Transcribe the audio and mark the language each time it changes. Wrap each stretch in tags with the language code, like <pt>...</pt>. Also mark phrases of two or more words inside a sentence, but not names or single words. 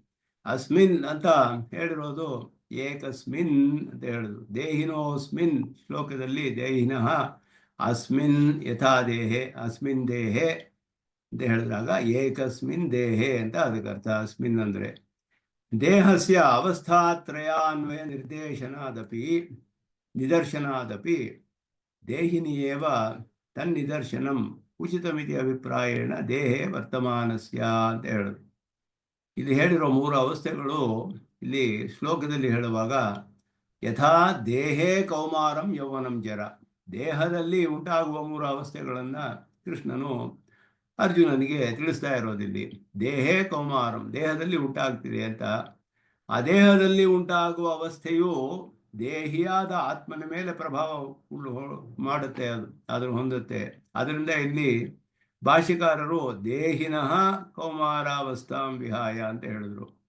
<kn>ಅಸ್ಮಿನ್ ಅಂತ ಹೇಳಿರೋದು ಏಕಸ್ಮಿನ್ ಅಂತ ಹೇಳಿದ್ರು. ದೇಹಿನೋಸ್ಮಿನ್ ಶ್ಲೋಕದಲ್ಲಿ</kn> <sa>ದೇಹಿನಃ ಅಸ್ಮಿನ್ ಯಥಾ ದೇಹೆ ಅಸ್ಮಿನ್ ದೇಹೆ</sa> <kn>ಅಂತ ಹೇಳಿದಾಗ</kn> <sa>ಏಕಸ್ಮಿನ್ ದೇಹೆ</sa> <kn>ಅಂತ ಅದಕ್ಕೆ ಅರ್ಥ.</kn> <sa>ಅಸ್ಮಿನ್ ಅಂದರೆ ದೇಹಸ್ಯ ಅವಸ್ಥಾತ್ರಯಾನ್ವಯ ನಿರ್ದೇಶನಾದಪಿ ನಿದರ್ಶನಾದಪಿ ದೇಹಿನಿ ಏವ ತನ್ನಿದರ್ಶನಂ ಉಚಿತಮಿತಿ ಅಭಿಪ್ರಾಯೇಣ ದೇಹೇ ವರ್ತಮಾನಸ್ಯ</sa> <kn>ಅಂತ ಹೇಳೋದು. ಇಲ್ಲಿ ಹೇಳಿರೋ ಮೂರು ಅವಸ್ಥೆಗಳು ಇಲ್ಲಿ ಶ್ಲೋಕದಲ್ಲಿ ಹೇಳುವಾಗ</kn> <sa>ಯಥಾ ದೇಹೇ ಕೌಮಾರಂ ಯೌವನಂ ಜರ,</sa> <kn>ದೇಹದಲ್ಲಿ ಉಂಟಾಗುವ ಮೂರು ಅವಸ್ಥೆಗಳನ್ನು ಕೃಷ್ಣನು ಅರ್ಜುನನಿಗೆ ತಿಳಿಸ್ತಾ ಇರೋದಿಲ್ಲಿ.</kn> <sa>ದೇಹೇ ಕೌಮಾರಂ,</sa> <kn>ದೇಹದಲ್ಲಿ ಉಂಟಾಗ್ತಿದೆ ಅಂತ. ಆ ದೇಹದಲ್ಲಿ ಉಂಟಾಗುವ ಅವಸ್ಥೆಯು ದೇಹಿಯಾದ ಆತ್ಮನ ಮೇಲೆ ಪ್ರಭಾವ ಮಾಡುತ್ತೆ, ಅದನ್ನು ಹೊಂದುತ್ತೆ. ಅದರಿಂದ ಇಲ್ಲಿ ಭಾಷ್ಯಕಾರರು</kn> <sa>ದೇಹಿನಃ ಕೌಮಾರಾವಸ್ಥಾಂ ವಿಹಾಯ</sa> <kn>ಅಂತ ಹೇಳಿದ್ರು.</kn>